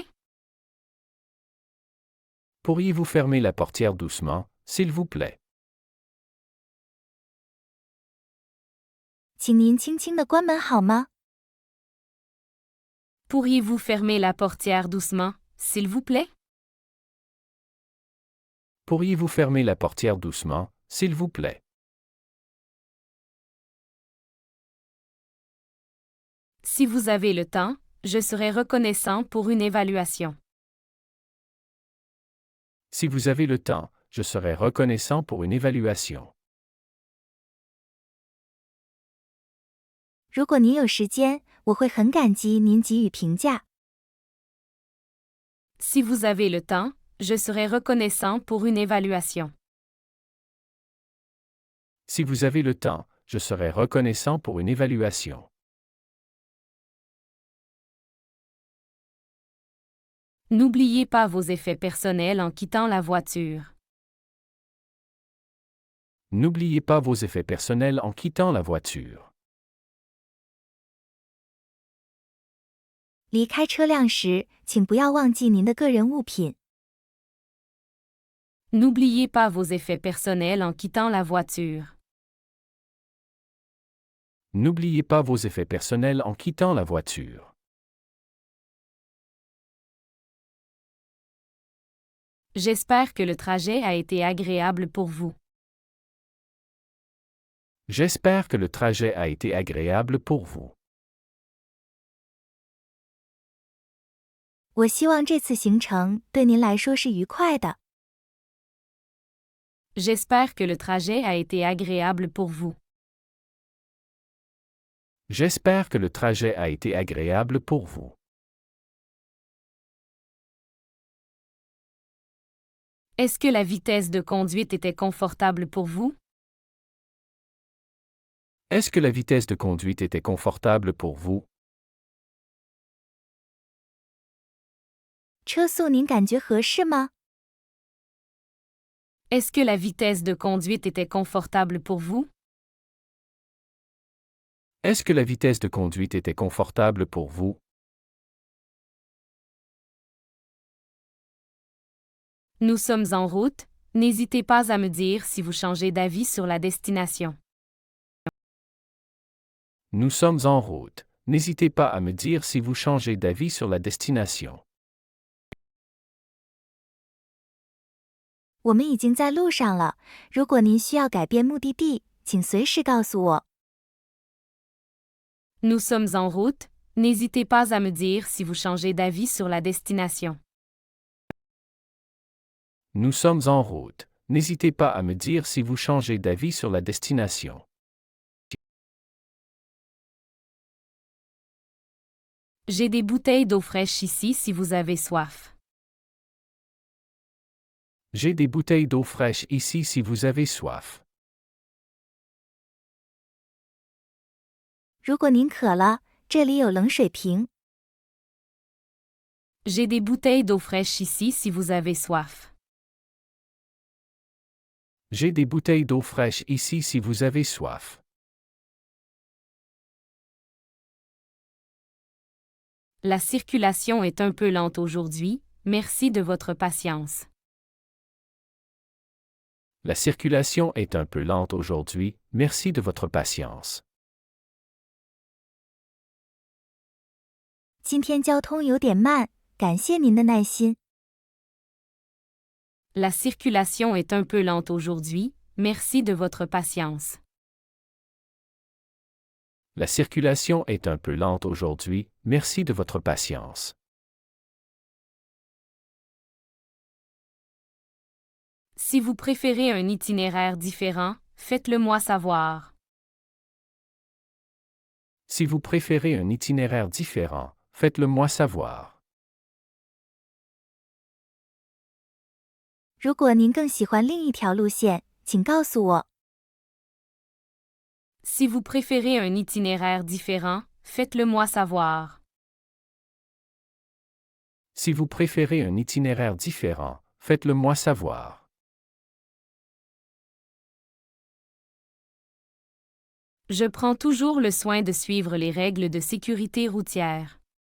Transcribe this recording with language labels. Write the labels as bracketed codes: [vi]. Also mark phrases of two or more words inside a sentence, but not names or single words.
[fr] Pourriez-vous fermer la portière doucement, s'il vous plaît? [zh] 请您轻轻地关门好吗？ [fr] Pourriez-vous fermer la portière doucement, s'il vous plaît? Pourriez-vous fermer la portière doucement, s'il vous plaît? Si vous avez le temps, je serais reconnaissant pour une évaluation. Si vous avez le temps, je serai reconnaissant pour une évaluation. [zh] 如果您有时间，我会很感激您给予评价。 [fr] Si vous avez le temps, je serais reconnaissant pour une évaluation. Si vous avez le temps, je serai reconnaissant pour une évaluation. N'oubliez pas vos effets personnels en quittant la voiture. N'oubliez pas vos effets personnels en quittant la voiture. [zh] 离开车辆时，请不要忘记您的个人物品。 [fr] N'oubliez pas vos effets personnels en quittant la voiture. N'oubliez pas vos effets personnels en quittant la voiture. J'espère que le trajet a été agréable pour vous. J'espère que le trajet a été agréable pour vous. [zh] 我希望这次行程对您来说是愉快的。 [fr] J'espère que le trajet a été agréable pour vous. J'espère que le trajet a été agréable pour vous. Est-ce que la vitesse de conduite était confortable pour vous? Est-ce que la vitesse de conduite était confortable pour vous? [zh] 车速您感觉合适吗？ [fr] Est-ce que la vitesse de conduite était confortable pour vous? Est-ce que la vitesse de conduite était confortable pour vous? Nous sommes en route, n'hésitez pas à me dire si vous changez d'avis sur la destination. Nous sommes en route. N'hésitez pas à me dire si vous changez d'avis sur la destination. [zh] 我们已经在路上了。如果您需要改变目的地，请随时告诉我。 [fr] Nous sommes en route, n'hésitez pas à me dire si vous changez d'avis sur la destination. Nous sommes en route. N'hésitez pas à me dire si vous changez d'avis sur la destination. J'ai des bouteilles d'eau fraîche ici si vous avez soif. J'ai des bouteilles d'eau fraîche ici si vous avez soif. [zh] 如果您渴了，这里有冷水瓶。 [fr] J'ai des bouteilles d'eau fraîche ici si vous avez soif. J'ai des bouteilles d'eau fraîche ici si vous avez soif. La circulation est un peu lente aujourd'hui, merci de votre patience. La circulation est un peu lente aujourd'hui, merci de votre patience. [zh] 今天交通有点慢，感谢您的耐心。 [fr] La circulation est un peu lente aujourd'hui, merci de votre patience. La circulation est un peu lente aujourd'hui, merci de votre patience. Si vous préférez un itinéraire différent, faites-le moi savoir. Si vous préférez un itinéraire différent, faites-le moi savoir. [zh] 如果您更喜欢另一条路线，请告诉我。 [fr] Si vous préférez un itinéraire différent, faites-le moi savoir. Si vous préférez un itinéraire différent, faites-le moi savoir. Je prends toujours le soin de suivre les règles de sécurité routière.